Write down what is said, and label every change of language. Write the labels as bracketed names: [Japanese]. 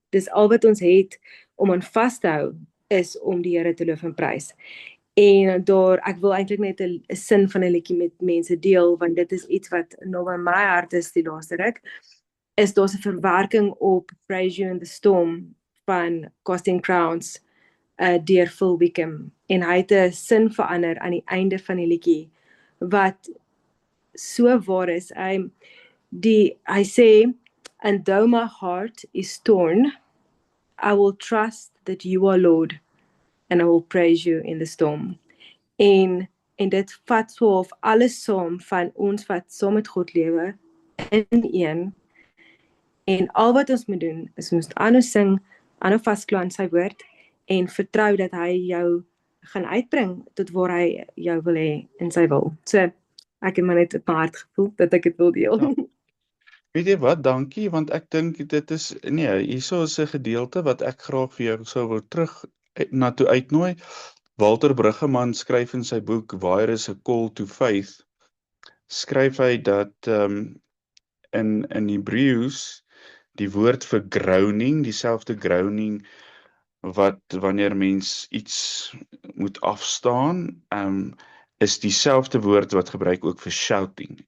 [Afrikaans] Dis al wat ons het om aan vas te hou, is om die Here te loof en prys. En ek wil eintlik net 'n sin van 'n liedjie met mense deel, want dit is iets wat nou by my hart is die laaste ruk, is daar's 'n verwerking op Praise You in the Storm van Casting Crowns, deur Phil Wickham. En hy het 'n sin verander aan die einde van die liedjie, wat so waar is. Hy sê, [English] and though my heart is torn, I will trust that you are Lord, and I will praise you in the storm. [Afrikaans] En dit vat so of alles saam van ons wat saam met God lewe, in een, en al wat ons moet doen, is ons moet aanhou sing, aanhou vaskla aan sy woord, en vertrou dat hy jou gaan uitbring, tot waar hy jou wil hê in sy wil. So, ek het maar net op my hart gevoel, dat ek het wil deel. Ja. Weet jy wat, dankie, want ek dink dit is, hierso is 'n gedeelte wat ek graag vir jou sou wil terug na toe uitnooi. Walter Bruggeman skryf in sy boek Where is a Call to Faith, skryf hy dat in Hebreëus die woord vir groaning, dieselfde groaning wat wanneer mens iets moet afstaan, is dieselfde woord wat gebruik ook vir shouting.